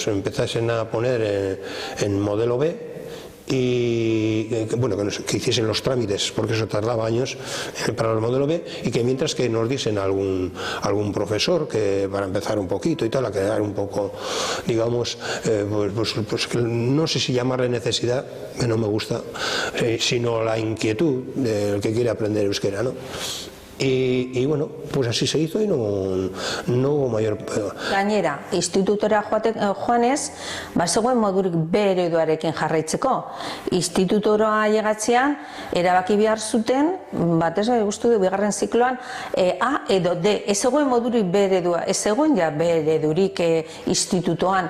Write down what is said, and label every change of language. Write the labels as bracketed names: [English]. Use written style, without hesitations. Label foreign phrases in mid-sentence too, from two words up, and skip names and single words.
[Spanish] empezasen a poner en modelo B, y bueno, que hiciesen los trámites, porque eso tardaba años para el modelo B, y que mientras que nos diesen algún profesor que para empezar un poquito y tal, a crear un poco, digamos, pues que no sé si llamarle necesidad, que no me gusta, sino la inquietud del que quiere aprender euskera, ¿no? Y bueno, pues así se hizo y no hubo mayor... [Basque] Gainera, institutora joanez, bazegoen modurik B ereduarekin jarraitzeko. Institutora llegatzean, erabaki behar zuten, batez guztu du bigarren zikloan, A edo D. Ez zegoen modurik B eredua, ez zegoen ja B eredurik institutoan.